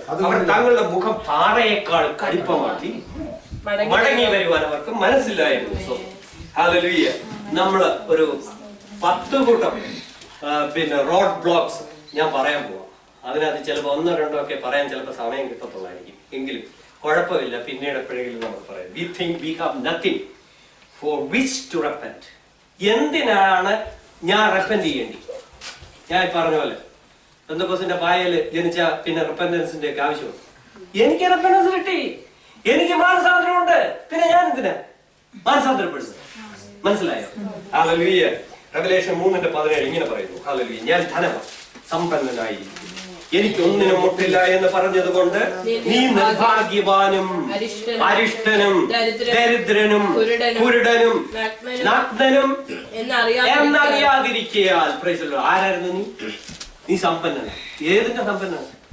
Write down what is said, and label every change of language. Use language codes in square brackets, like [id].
[ml] അവർ തങ്ങളുടെ മുഖം പാറയേക്കാൾ കടുപ്പമാക്കി മടങ്ങി വരുവാൻ അവർക്ക് മനസ്സില്ലായിരുന്നു. ഹാലലിയ നമ്മള് ഒരു 10 കൂട്ടം റോഡ് ബ്ലോക്സ് ഞാൻ പറയാൻ പോവാം. അതിനകത്ത് ചിലപ്പോൾ 1 or 2 ഒക്കെ പറയാൻ ചിലപ്പോൾ സമയം കിട്ടത്തുള്ളായിരിക്കും. എങ്കിലും കുഴപ്പമില്ല, പിന്നീട് എപ്പോഴെങ്കിലും നമുക്ക് പറയാം. [en] We think we have nothing for which to repent. [ml] എന്തിനാണ് ഞാൻ റെപ്പന്റ് ചെയ്യേണ്ടി? ഞാൻ പറഞ്ഞ പോലെ പെന്തക്കോസ്തിന്റെ പായല് ജനിച്ച പിന്നെ റെപ്പന്റൻസിന്റെ ഒക്കെ ആവശ്യമുണ്ട്. എനിക്ക് റെപ്പന്റൻസ് കിട്ടി, എനിക്ക് മാനസാന്തരമുണ്ട്, പിന്നെ ഞാൻ എന്തിനാ മാനസാന്തരപ്പെടുന്നത്? മനസ്സിലായോ? ഹല്ലേലൂയ. റെവലേഷൻ 3:17 ഇങ്ങനെ പറയുന്നു, ഹല്ലേലൂയ, ഞാൻ ധനവാൻ സമ്പന്നനായി എനിക്ക് ഒന്നിനും മുട്ടില്ല എന്ന് പറഞ്ഞത് കൊണ്ട് നീ നിർഭാഗ്യവാനും അരിഷ്ടനും ദരിദ്രനും കുരുടനും നഗ്നനും എന്നറിയാതിരിക്കയാൽ. ആരായിരുന്നു നീ? നീ സമ്പന്നൻ. ഏതിന്റെ സമ്പന്നൻ?